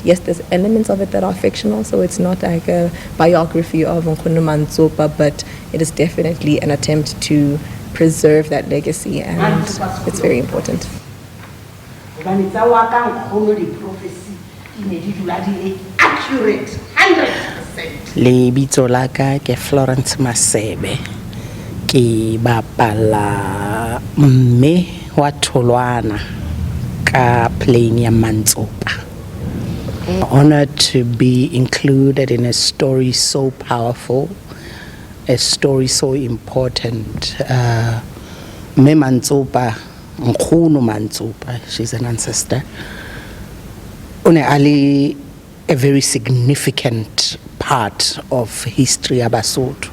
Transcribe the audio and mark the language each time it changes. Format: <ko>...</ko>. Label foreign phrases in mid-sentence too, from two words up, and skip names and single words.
<en>Yes, there's elements of it that are fictional, so it's not like a biography of Nkgono Mantsopa, but it is definitely an attempt to preserve that legacy, and it's very important. Accurate, 100%.</en> <st>Lebitso la ka ke Florence Masebe, ke bapala mme wa Tulwana ka playing ya Mantsopa.</st> <en>Honored to be included in a story so powerful, a story so important. Me Mantsopa, Nkgono Mantsopa, she's an ancestor. Ali, a very significant part of history of Basotho.</en>